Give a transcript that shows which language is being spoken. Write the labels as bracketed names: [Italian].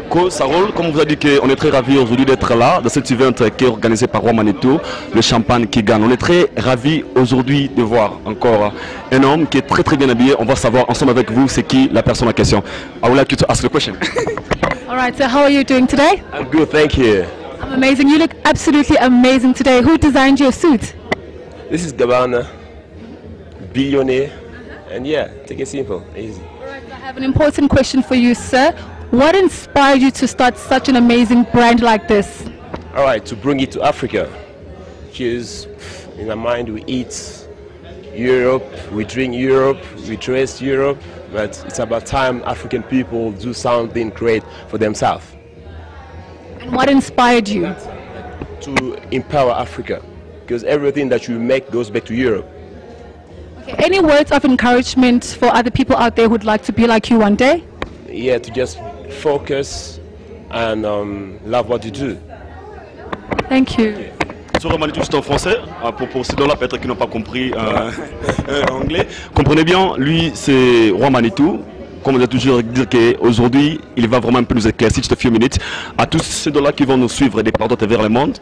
[French] Sarol, comme on vous a dit qu'on est très ravis aujourd'hui d'être là dans cet event qui est organisé par Roi-Manitou, le champagne qui gagne. On est très ravis aujourd'hui de voir encore un homme qui est très bien habillé. On va savoir ensemble avec vous c'est qui la personne en question. [English] I would like you to ask the question. All right, so how are you doing today? I'm good, thank you. I'm amazing. You look absolutely amazing today. Who designed your suit? This is Gabbana, billionaire, and yeah, take it simple, easy. All right, I have an important question for you, sir. What inspired you to start such an amazing brand like this? All right, to bring it to Africa, because in my mind we eat Europe, we drink Europe, we dress Europe, but it's about time African people do something great for themselves. And what inspired you? To empower Africa, because everything that you make goes back to Europe. Okay, any words of encouragement for other people out there who'd like to be like you one day? Yeah, to just focus and love what you do. Thank you. [French] Sur Roi-Manitou, juste en français, pour ceux là peut-être qui n'ont pas compris anglais. Comprenez bien, lui c'est Roi-Manitou. Comme on a toujours dit qu'aujourd'hui, il va vraiment un peu nous éclaircir juste [English] a few minutes [French] à tous ceux là qui vont nous suivre des partout à travers le monde.